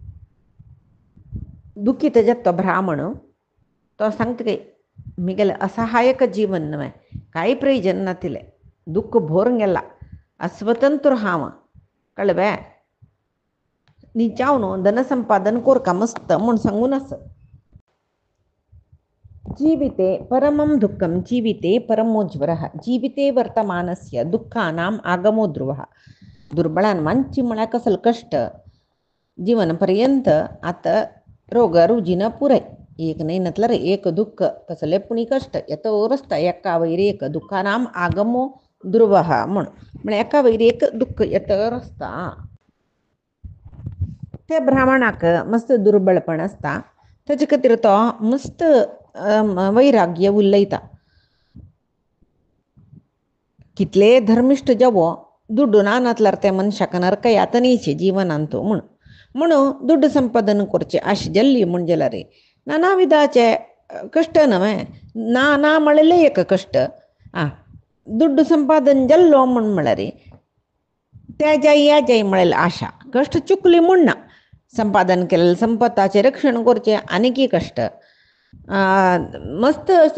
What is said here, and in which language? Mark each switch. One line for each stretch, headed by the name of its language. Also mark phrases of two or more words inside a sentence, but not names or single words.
Konkani: दुखीत जाता तो ब्राह्मण तो सांगता की मिगेले असहायक जीवन न्हय कांय प्रयोजन ना तिले दुःख भोरून गेला अस्वतंत्र हांव कळ्ळें नी जावन धनसंपादन कोरका मस्त म्हूण सांगून आस
Sanskrit: जीविते परमं दुःखं जीविते परमोज्वरः जीविते वर्तमानस्य दुःखानाम् आगमो ध्रुवः
Konkani: दुर्बळान मानची म्हळ्यार कसले कष्ट जीवन पर्यंत आता रोग रुजीन पुरय एक नाही नतल्यार एक दुःख कसले पुणी कष्ट येतो रस्ता एका वयर एक
Sanskrit: दुःखानाम आगमो ध्रुवः
Konkani: म्हण एका वयर एक दुःख येतो रस्ता ते ब्राह्मणाक मस्त दुर्बळपण आसता ताचे खातीर तो मस्त वैराग्य उलयता कितले धर्मिश्ट जावो दुड्डू ना नातल्यार त्या मनशाक नरक यातनेचे जिवनांत म्हणून दुड्ड संपादन करचे आश जल्ली म्हण जाल्यार नाना विधाचे कष्ट न्हय ना ना म्हळेले एक कष्ट दुड्ड संपादन जल्लो म्हळ्यार त्या जाय या जाय म्हळेल आशा कष्ट चुकली म्हूण ना संपादन केलेले संपत्ताचे रक्षण करचे आनीक कष्ट मस्त